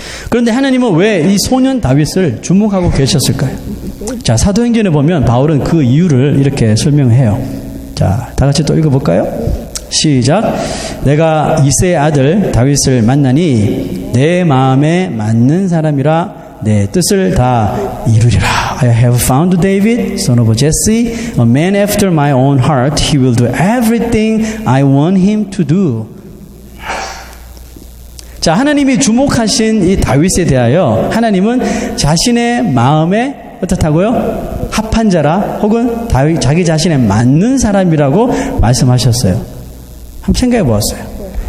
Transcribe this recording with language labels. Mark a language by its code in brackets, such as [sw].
[ko] 그런데 하나님은 왜 이 소년 다윗을 주목하고 계셨을까요? 자, 사도행전에 보면 바울은 그 이유를 이렇게 설명해요. 자, 다 같이 또 읽어볼까요? 시작. 내가 이새의 아들 다윗을 만나니 내 마음에 맞는 사람이라 내 뜻을 다 이루리라. [en] I have found David, son of Jesse, a man after my own heart. He will do everything I want him to do. [ko] 자, 하나님이 주목하신 이 다윗에 대하여 하나님은 자신의 마음에 어떻다고요? 합한 자라 혹은 자기 자신에 맞는 사람이라고 말씀하셨어요. 한번 생각해 보았어요.